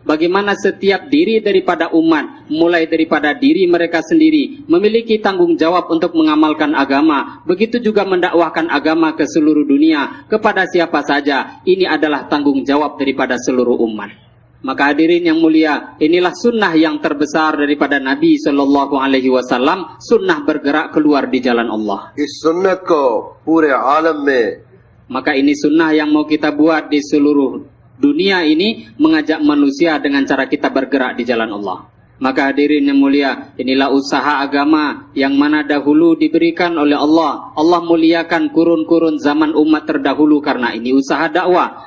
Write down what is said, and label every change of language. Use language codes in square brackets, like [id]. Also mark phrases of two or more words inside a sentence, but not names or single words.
[id] Bagaimana setiap diri daripada umat, mulai daripada diri mereka sendiri, memiliki tanggung jawab untuk mengamalkan agama. Begitu juga mendakwahkan agama ke seluruh dunia, kepada siapa saja. Ini adalah tanggung jawab daripada seluruh umat. Maka hadirin yang mulia, inilah sunnah yang terbesar daripada Nabi [ar] صلى الله عليه وسلم, [id] sunnah bergerak keluar di jalan Allah. [hi] इस सुन्नत को पूरे आलम में [id] Maka ini sunnah yang mau kita buat di seluruh dunia ini, mengajak manusia dengan cara kita bergerak di jalan Allah. Maka hadirin yang mulia, inilah usaha agama yang mana dahulu diberikan oleh Allah. Allah muliakan kurun-kurun zaman umat terdahulu karena ini usaha dakwah.